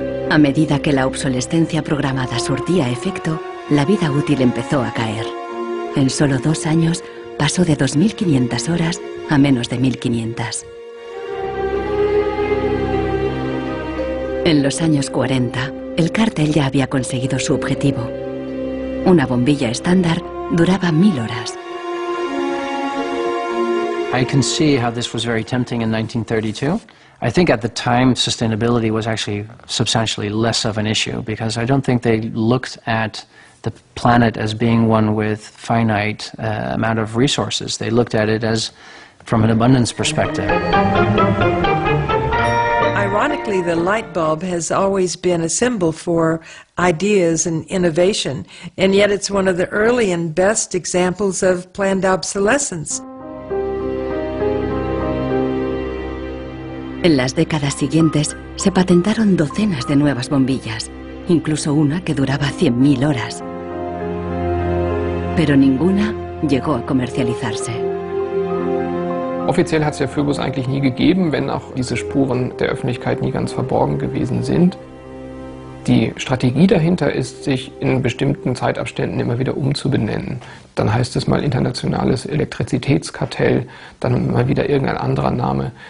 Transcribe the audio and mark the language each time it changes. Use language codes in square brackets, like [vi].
[es] A medida que la obsolescencia programada surtía efecto, la vida útil empezó a caer. En solo 2 años pasó de 2500 horas a menos de 1500. En los años 40, el cártel ya había conseguido su objetivo. Una bombilla estándar duraba 1000 horas. [en] I can see how this was very tempting in 1932. I think at the time sustainability was actually substantially less of an issue because I don't think they looked at the planet as being one with finite amount of resources. They looked at it as from an abundance perspective. Ironically, the light bulb has always been a symbol for ideas and innovation, and yet it's one of the early and best examples of planned obsolescence. [es] En las décadas siguientes se patentaron docenas de nuevas bombillas, incluso una que duraba 100.000 horas. Pero ninguna llegó a comercializarse. [de] Offiziell hat es ja Phobos eigentlich nie gegeben, wenn auch diese Spuren der Öffentlichkeit nie ganz verborgen gewesen sind. Die Strategie dahinter ist, sich in bestimmten Zeitabständen immer wieder umzubenennen. Dann heißt es mal internationales Elektrizitätskartell, dann mal wieder irgendein anderer Name.